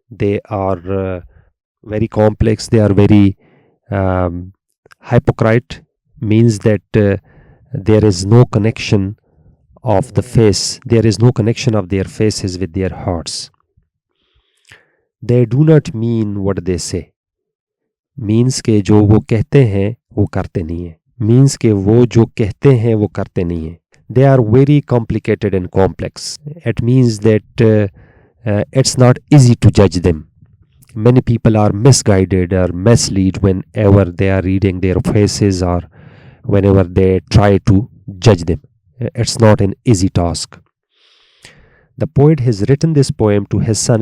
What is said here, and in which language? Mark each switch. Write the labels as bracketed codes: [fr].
[en] They are very complex. They are very hypocrite. Means that there is no connection of the face. There is no connection of their faces with their hearts. They do not mean what they say. [hi] Means के जो वो कहते हैं वो करते नहीं है. Means के वो जो कहते हैं वो करते नहीं है. [en] They are very complicated and complex. It means that it's not easy to judge them. Many people are misguided or misled whenever they are reading their faces or whenever they try to judge them. It's not an easy task. The poet has written this poem to his son.